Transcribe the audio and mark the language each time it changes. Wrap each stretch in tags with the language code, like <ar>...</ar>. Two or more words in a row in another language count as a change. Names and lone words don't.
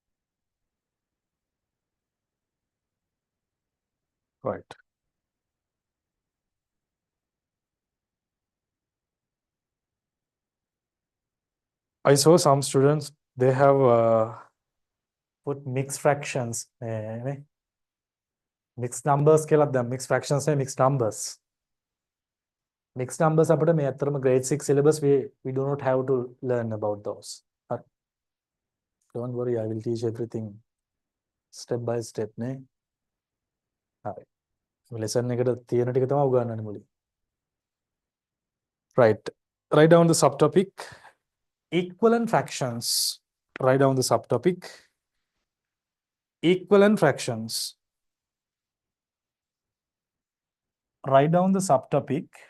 <en>Right. I saw some students, they have put mixed fractions. Mixed numbers</en> <si>කියලා දැන්</si> <en>mixed fractions and mixed numbers. Mixed numbers</en> <si>අපිට මේ අතරම</si> <en>grade 6 syllabus we do not have to learn about those. Don't worry, I will teach everything step by step නේ.</en> <si>හරි. lesson එකට තියෙන ටික තමයි උගන්වන්නේ මුලින්.</si> <en>Right. Write down the subtopic. Equivalent fractions. Write down the subtopic. Equivalent fractions. Write down the subtopic.</en>